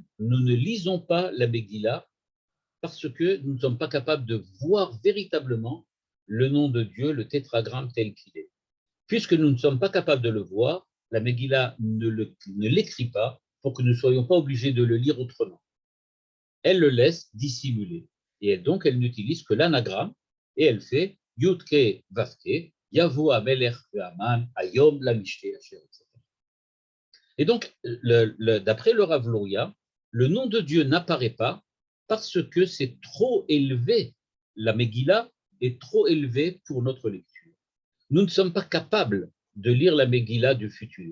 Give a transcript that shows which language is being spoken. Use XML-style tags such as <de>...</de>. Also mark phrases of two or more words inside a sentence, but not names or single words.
<fr>Nous ne lisons pas la Megillah parce que nous ne sommes pas capables de voir véritablement le nom de Dieu, le tétragramme tel qu'il est. Puisque nous ne sommes pas capables de le voir, la Megillah ne l'écrit pas pour que nous ne soyons pas obligés de le lire autrement. Elle le laisse dissimuler. Et donc, elle n'utilise que l'anagramme et elle fait</fr> <he>יוד קה ואו קה, יבוא המלך והמן, היום למשתה אשר,</he> <fr>etc. Et donc, d'après le Rav Luria, le nom de Dieu n'apparaît pas parce que c'est trop élevé la Megillah est trop élevée pour notre lecture. Nous ne sommes pas capables de lire la Megillah du futur.</fr>